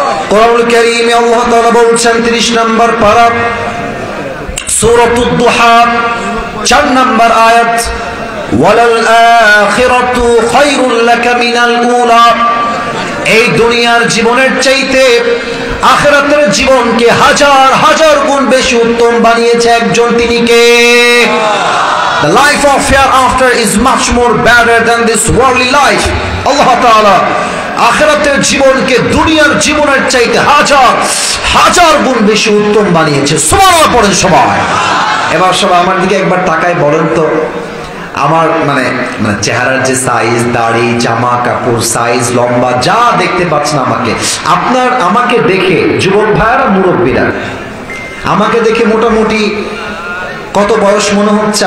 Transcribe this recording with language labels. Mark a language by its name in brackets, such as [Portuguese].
[Bangla] কোরআনুল কারীমে আল্লাহ তাআলা বলছেন 30 নম্বর পারা সূরাতুদ দুহা 4 নম্বর আয়াত, [Arabic] ওয়ালাল আখিরাতু খায়রুল লাকা মিনাল উলা। [Bangla] এই দুনিয়ার জীবনের চাইতে আখিরাতের জীবনকে হাজার হাজার গুণ বেশি উত্তম বানিয়েছে একজন, তিনি কে? [English] The life of hereafter is much more better than this worldly life. [Bangla] আল্লাহ তাআলা আখিরাতের জীবনকে দুনিয়ার জীবনের চাইতে হাজার হাজার গুণ বেশি উত্তম বানিয়েছে। সুবহানাল্লাহ পড়েন সবাই। এবার সবাই আমার দিকে একবার তাকায় বলেন তো, আমার মানে চেহারার যে সাইজ, দাড়ি, জামা কাপড় সাইজ, লম্বা যা দেখতে পাচ্ছেন আমাকে দেখে, যুবক ভাইরা, মুরব্বীরা, আমাকে দেখে মোটামুটি কত বয়স মনে হচ্ছে?